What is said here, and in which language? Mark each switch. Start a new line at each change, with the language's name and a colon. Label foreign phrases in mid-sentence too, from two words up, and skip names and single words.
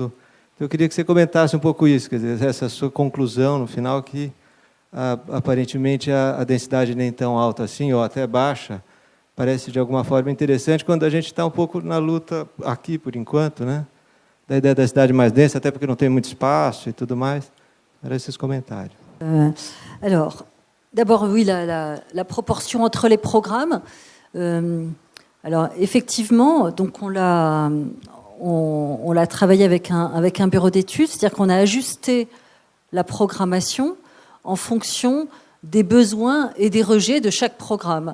Portuguese: Então, eu queria que você comentasse um pouco isso, quer dizer, essa sua conclusão no final, que aparentemente a densidade nem tão alta assim, ou até baixa, parece de alguma forma interessante, quando a gente está um pouco na luta aqui, por enquanto, né? Da ideia da cidade mais densa, até porque não tem muito espaço e tudo mais. Era esses comentários.
French: Alors, d'abord, oui, la proportion entre les programmes. Alors, effectivement, donc on l'a travaillé avec un bureau d'études, c'est-à-dire qu'on a ajusté la programmation en fonction des besoins et des rejets de chaque programme.